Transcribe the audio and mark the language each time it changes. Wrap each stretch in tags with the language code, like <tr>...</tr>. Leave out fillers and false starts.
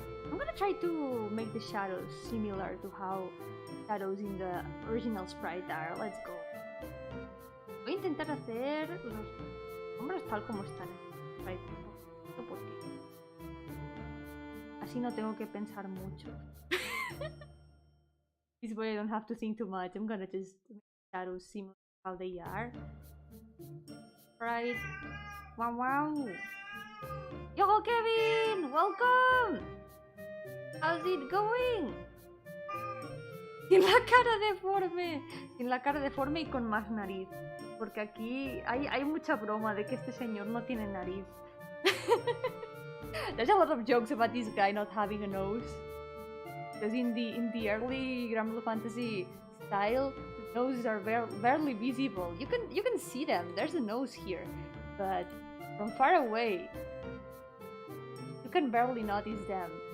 <en>I'm gonna try to make the shadows similar to how shadows in the original sprite are. Let's go.</en> <es>Voy a intentar hacer los hombros tal como están en el sprite. Porque así no tengo que pensar mucho.</es> <en>This way I don't have to think too much. I'm gonna just make shadows similar to how they are. Right. Wow, wow. Yo, Kevin! Welcome! How's it going?</en> <es>Sin la cara deforme. Sin la cara deforme y con más nariz. Porque aquí hay mucha broma de que este señor no tiene nariz.</es> <en>There's a lot of jokes about this guy not having a nose. Because in the early Granblue fantasy style, the noses are barely visible. You can see them. There's a nose here, but from far away, you can barely notice them.</en>